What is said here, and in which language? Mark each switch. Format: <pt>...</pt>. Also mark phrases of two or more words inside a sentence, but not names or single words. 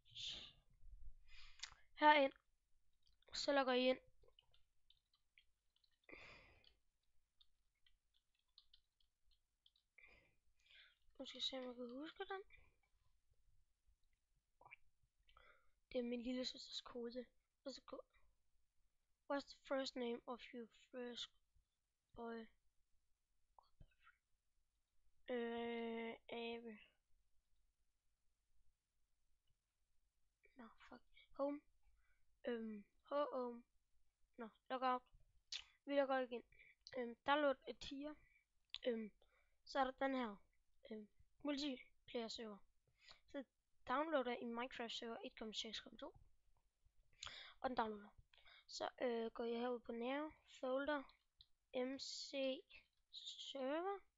<da>Herind, så logger I ind. Nu skal jeg se, om jeg kan huske den. Det er min lille søsters kode. Og så gå.</da> <en>What's the first name of your first boy? Ave. No, fuck. Home. Home. No, log out.</en> <da>Vi logger igen. Download et tier. Så er der den her.</da> <en>Multiplayer server.</en> <da>Så downloader I Minecraft server 1.6.2. Og den downloader. Så går jeg herud på Now, Folder, MC Server.</da>